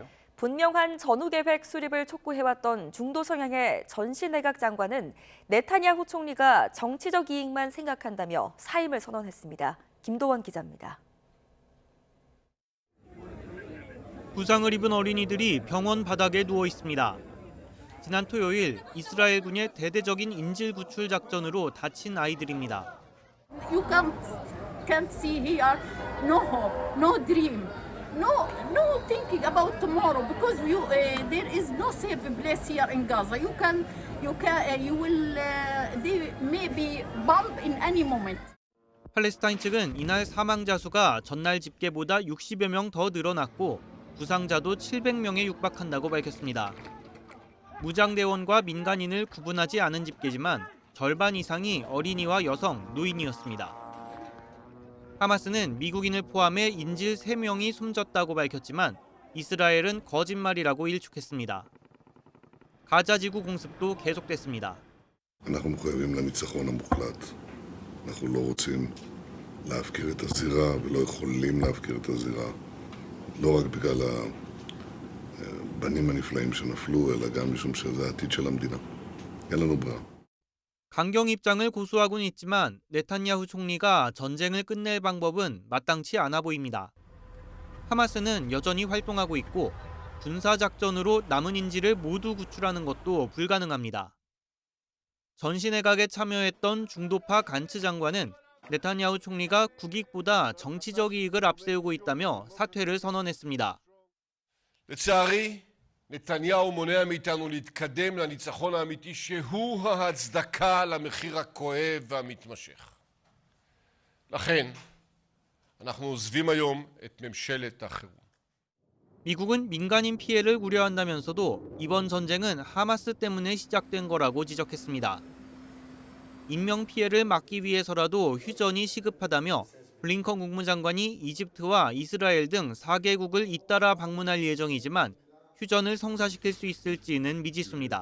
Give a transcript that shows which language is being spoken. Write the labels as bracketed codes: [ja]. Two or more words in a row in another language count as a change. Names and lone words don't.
[ko] 분명한 전후 계획 수립을 촉구해왔던 중도 성향의 전시 내각 장관은 네타냐후 총리가 정치적 이익만 생각한다며 사임을 선언했습니다. 김도원 기자입니다. 부상을 입은 어린이들이 병원 바닥에 누워 있습니다. 지난 토요일 이스라엘군의 대대적인 인질 구출 작전으로 다친 아이들입니다. [en] You can't see here no hope, no dream, no thinking about tomorrow because there is no safe place here in Gaza. They may be bombed in any moment. [ko] 팔레스타인 측은 이날 사망자 수가 전날 집계보다 60여 명 더 늘어났고 부상자도 700명에 육박한다고 밝혔습니다. 무장대원과 민간인을 구분하지 않은 집계지만 절반 이상이 어린이와 여성, 노인이었습니다. 하마스는 미국인을 포함해 인질 3명이 숨졌다고 밝혔지만 이스라엘은 거짓말이라고 일축했습니다. 가자지구 공습도 계속됐습니다. [he] אנחנו מחויבים לניצחון המוחלט. אנחנו לא רוצים להפקיר את הזירה ולא יכולים להפקיר את הזירה. לא רק בגלל הבנים הנפלאים שנפלו, אלא גם משום שזה העתיד של המדינה. אין לנו ברירה. [ko] 강경 입장을 고수하고는 있지만 네탄야후 총리가 전쟁을 끝낼 방법은 마땅치 않아 보입니다. 하마스는 여전히 활동하고 있고 군사작전으로 남은 인질을 모두 구출하는 것도 불가능합니다. 전시내각에 참여했던 중도파 간츠 장관은 네탄야후 총리가 국익보다 정치적 이익을 앞세우고 있다며 사퇴를 선언했습니다. [he] לצערי, נתניהו מונע מאיתנו להתקדם לניצחון האמיתי שהוא ההצדקה למחיר הכואב והמתמשך. לכן, אנחנו עוזבים היום את ממשלת החירום. [ko] 미국은 민간인 피해를 우려한다면서도 이번 전쟁은 하마스 때문에 시작된 거라고 지적했습니다. 인명 피해를 막기 위해서라도 휴전이 시급하다며 블링컨 국무장관이 이집트와 이스라엘 등 4개국을 잇따라 방문할 예정이지만 휴전을 성사시킬 수 있을지는 미지수입니다.